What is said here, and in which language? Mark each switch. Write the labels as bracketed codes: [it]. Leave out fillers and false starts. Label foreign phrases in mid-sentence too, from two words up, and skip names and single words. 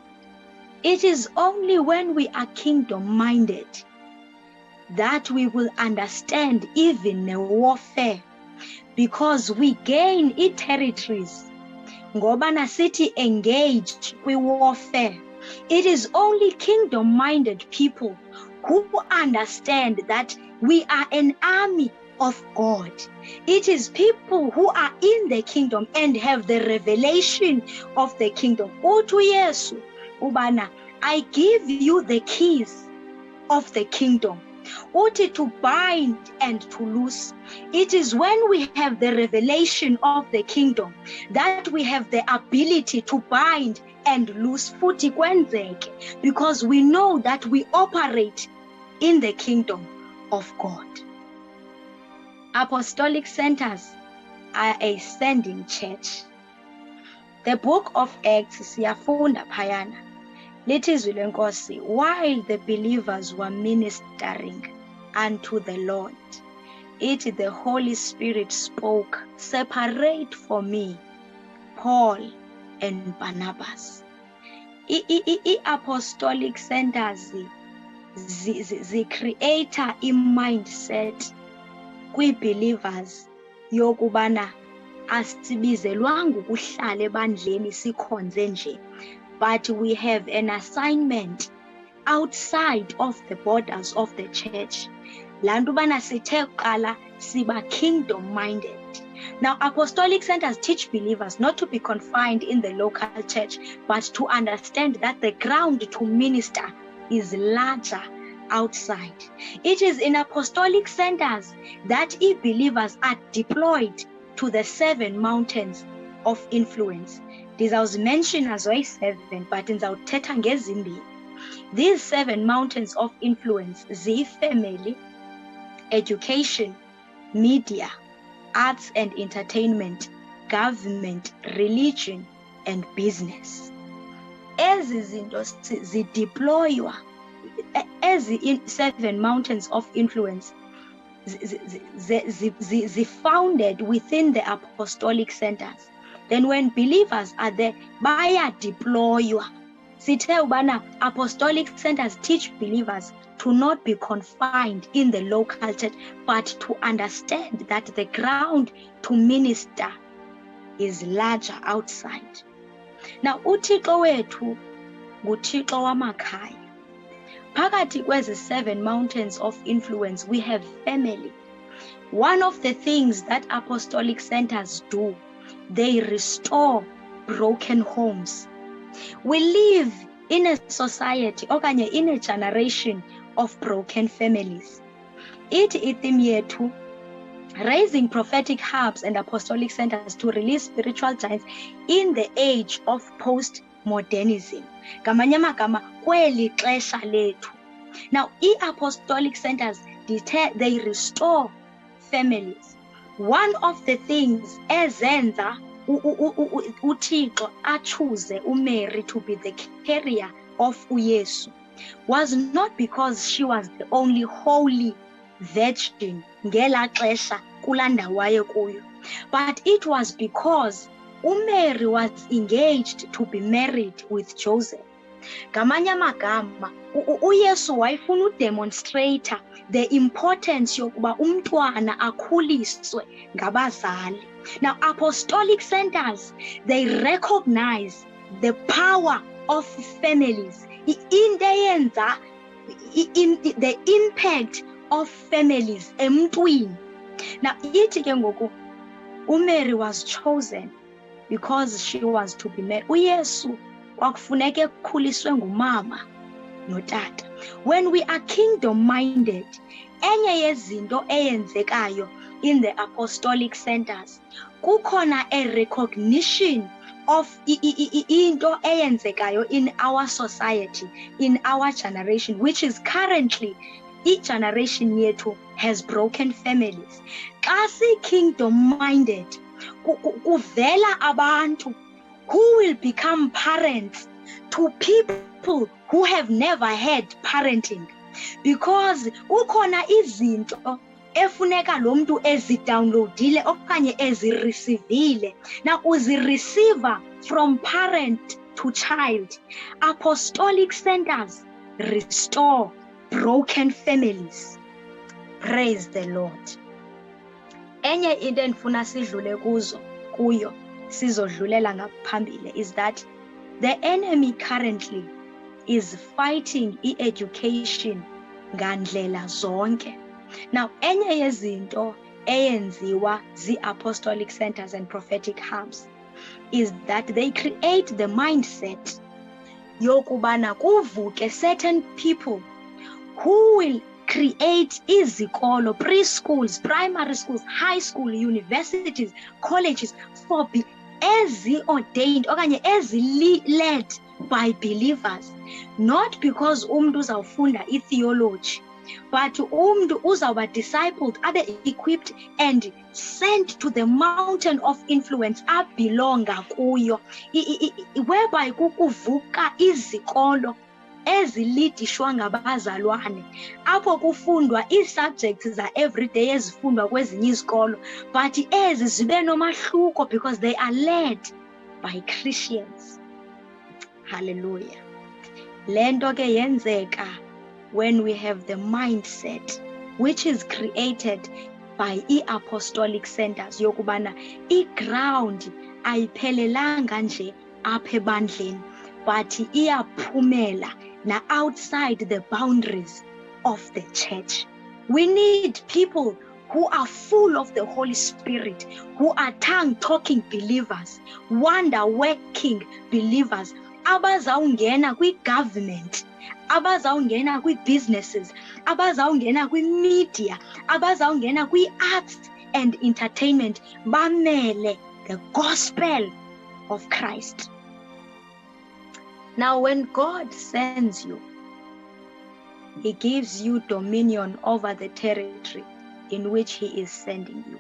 [en] It is only when we are kingdom-minded that we will understand even the warfare, because we gain territories. [xh] Ngoba nasithi engage kwi-warfare. [en] It is only kingdom-minded people who understand that we are an army of God. It is people who are in the kingdom and have the revelation of the kingdom. [xh] Uthi uYesu ubana, [en] I give you the keys of the kingdom. Uthi to bind and to loose. It is when we have the revelation of the kingdom that we have the ability to bind and loose [xh] futhi kwenzeke, [en] because we know that we operate in the kingdom of God. Apostolic centers are a standing church. The book of Acts [xh] siyafunda phayana. Lithi izwi lenkosi, [en] while the believers were ministering unto the Lord, the Holy Spirit spoke, separate for me Paul and Barnabas. Apostolic centers creator mindset [xh] kwi-believers yokubana asibizelwanga ukuhlala ebandleni sikhonze nje, [en] but we have an assignment outside of the borders of the church. [xh] Lantu bana sithe qala siba [en] kingdom minded. Now, apostolic centers teach believers not to be confined in the local church, but to understand that the ground to minister is larger outside. It is in apostolic centers that believers are deployed to the 7 mountains of influence. These was mentioned as well 7, but in Zauteta ngezimbi. These 7 mountains of influence, family, education, media, arts and entertainment, government, religion, and business. [xh] Ezi zinto zideploywa, ezi [en] 7 mountains of influence founded within the apostolic centers. Then when believers are there, [xh] baya deploywa. Sithe ubana [en] apostolic centers teach believers to not be confined in the local church, but to understand that the ground to minister is larger outside. Now, [xh] uThixo wethu nguThixo wamakhaya. Phakathi kwezi [en] 7 mountains of influence, we have family. One of the things that apostolic centers do, they restore broken homes. We live in a society, okanye in a generation of broken families. Theme yethu, raising prophetic hubs and apostolic centers to release spiritual giants in the age of post-modernism. [xh] Ngamanye amagama, kweli xesha lethu. [en] Now, apostolic centers, they restore families. One of the things [xh] ezenza uThixo achoose uMary [en] to be the carrier of uYesu was not because she was the only holy virgin [xh] ngela xesha kulanda waye kuyo, [en] but it was because uMary was engaged to be married with Joseph. [xh] Ngamanye amagama, uYesu wayefuna udemonstrate [en] the importance [xh] yokuba umntwana akhuliswe ngabazali. [en] Now, apostolic centers, they recognize the power of families, the impact of families emntwini. Now, [xh] ithi ke ngoku [en] uMary was chosen because she was to be married. [xh] uYesu kwakufuneka ekhuliswe ngumama notata. [en] When we are kingdom minded, [xh] enye yezinto eyenzekayo [en] in the apostolic centers, kukhona a recognition of [xh] into eyenzekayo [en] in our society, in our generation, which is currently each generation yethu has broken families. [xh] Xa si kingdom minded, kuvela abantu [en] who will become parents to people who have never had parenting, because [xh] kukhona izinto efuneka lo muntu ezidownloadile okanye ezireceiveile. [en] Now uzireceiver from parent to child. Apostolic centers restore broken families. Praise the Lord. [xh] Enye into endifuna sidlule kuyo sizodlulela ngaphambili [en] is that the enemy currently is fighting education [xh] ngandlela zonke. [en] Now, [xh] enye yezinto eyenziwa zi-apostolic [en] centers and prophetic hubs is that they create the mindset [xh] yokubana kuvuke [en] certain people who will create izikolo, preschools, primary schools, high school, universities, colleges for [xh] ezi-ordained okanye ezi- [en] led by believers, not because [xh] umuntu uzawufunda i-theology but umntu uzawuba discipled, abe equipped [en] and sent to the mountain of influence [xh] abelonga kuyo, whereby kukuvuka izikolo ezilidishwa ngabazalwane, apho kufundwa ii-subjects za-everyday ezifundwa kwezinye izikolo, but ezi zibe nomahluko [en] because they are led by Christians. Hallelujah. [xh] Le nto ke yenzeka [en] when we have the mindset which is created by i-apostolic centers [xh] yokubana i-ground ayiphelelanga nje apha ebandleni, [en] but [xh] iyaphumela na [en] outside the boundaries of the church. We need people who are full of the Holy Spirit, who are tongue-talking believers, wonder-working believers, [xh] abazawungena kwi-government, abazawungena kwi-businesses, abazawungena kwi-media, abazawungena kwi- [en] arts and entertainment, [xh] bamele [en] the gospel of Christ. Now, when God sends you, He gives you dominion over the territory in which He is sending you.